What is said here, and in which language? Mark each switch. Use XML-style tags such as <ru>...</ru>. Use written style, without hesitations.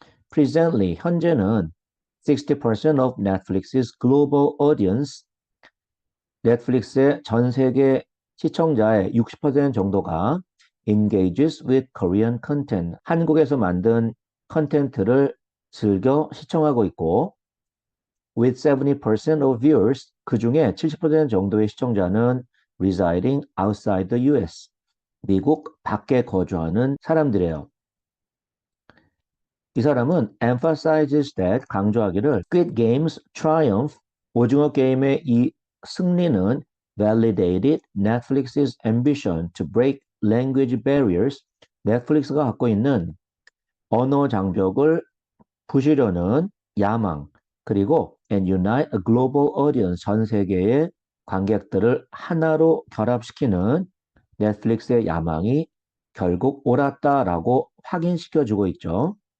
<en>presently,</en> <ko>현재는</ko> <en>60% of Netflix's global audience,</en> <ko>넷플릭스의 전 세계 시청자의 60% 정도가</ko> <en>engages with Korean content,</en> <ko>한국에서 만든 컨텐츠를 즐겨 시청하고 있고</ko> <en>with 70% of viewers,</en> <ko>그 중에 70% 정도의 시청자는</ko> <en>residing outside the US,</en> <ko>미국 밖에 거주하는 사람들이에요. 이 사람은</ko> <en>emphasizes that</en> <ko>강조하기를</ko> <en>Squid Game's triumph</en> <ko>오징어 게임의 이 승리는</ko> <en>validated Netflix's ambition to break language barriers.</en> <ko>넷플릭스가 갖고 있는 언어 장벽을 부수려는 야망, 그리고</ko> <en>and unite a global audience,</en> <ko>전 세계의 관객들을 하나로 결합시키는 넷플릭스의 야망이 결국 옳았다라고 확인시켜주고 있죠.</ko>